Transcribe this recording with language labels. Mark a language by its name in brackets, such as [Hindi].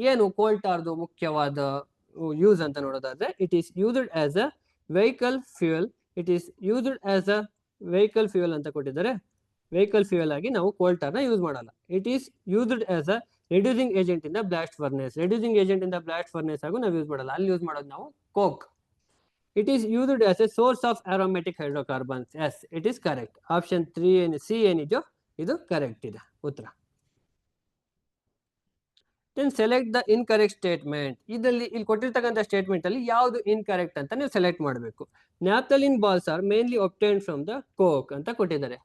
[Kannada] ಏನು ಕೋಲ್ ಟಾರ್ದು ಮುಖ್ಯವಾದ ಯೂಸ್ ಅಂತ ನೋಡೋದಾದ್ರೆ [English] it is used as a vehicle fuel, it is used as a [Kannada] vehicle fuel ಅಂತ ಕೊಟ್ಟಿದ್ದಾರೆ. ವೆಹಿಕಲ್ ಫ್ಯೂಯಲ್ ಆಗಿ ನಾವು ಕೋಲ್ ಟಾರ್ ನ ಯೂಸ್ ಮಾಡಲ್ಲ. [English] It is used as a reducing agent in the blast furnace. Reducing agent in the blast furnace [Kannada] ಆಗು ನಾವು use ಮಾಡಲ್ಲ. ಅಲ್ಲಿ ಯೂಸ್ ಮಾಡೋದು ನಾವು coke. [English] It is used as a source of aromatic hydrocarbons. Yes, it is correct. [Kannada] Option 3 C ಏನಿದೆಯೋ ಇದು correct ಇದೆ ಉತ್ತರ. [English] Then select the incorrect statement. [Kannada] ಇಲ್ಲಿ ಕೊಟ್ಟಿರ್ತಕ್ಕಂಥ ಸ್ಟೇಟ್ಮೆಂಟ್ ಅಲ್ಲಿ ಯಾವುದು ಇನ್ಕರೆಕ್ಟ್ ಅಂತ ನೀವು ಸೆಲೆಕ್ಟ್ ಮಾಡಬೇಕು. [English] naphthalene balls are mainly obtained from the coke [Kannada] ಅಂತ ಕೊಟ್ಟಿದ್ದಾರೆ.